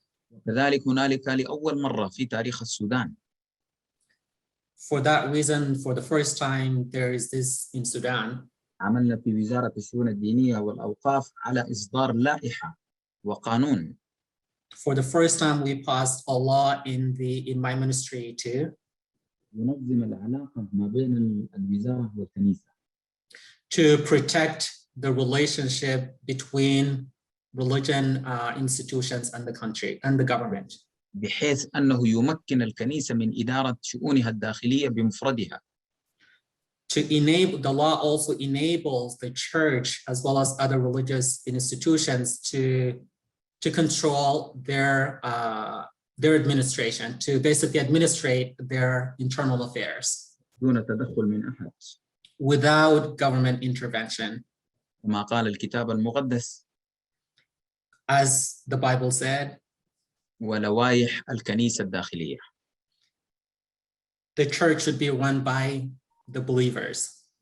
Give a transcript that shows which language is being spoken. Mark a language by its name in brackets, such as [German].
[Arabic] وكذلك هنالك لأول مرة في تاريخ السودان. [English] For that reason, for the first time, there is this in Sudan. [Arabic] عملنا في وزارة الشؤون الدينية والأوقاف على إصدار لائحة وقانون. [English] For the first time, we passed a law in my ministry too. [Arabic] ينظم العلاقة ما بين الوزارة والكنيسة. [English] To protect the relationship between religion institutions and the country and the government. [Arabic] بحيث أنه يمكن الكنيسة من إدارة شؤونها الداخلية بمفردها. [English] To enable, the law also enables the church as well as other religious institutions to control their administration, to basically administrate their internal affairs. [Arabic] دون تدخل من أحد. [English] Without government intervention. [Arabic] كما قال الكتاب المقدس. [English] As the Bible said. [Arabic] ولوائح الكنيسة الداخلية. [English] The church should be run by the believers.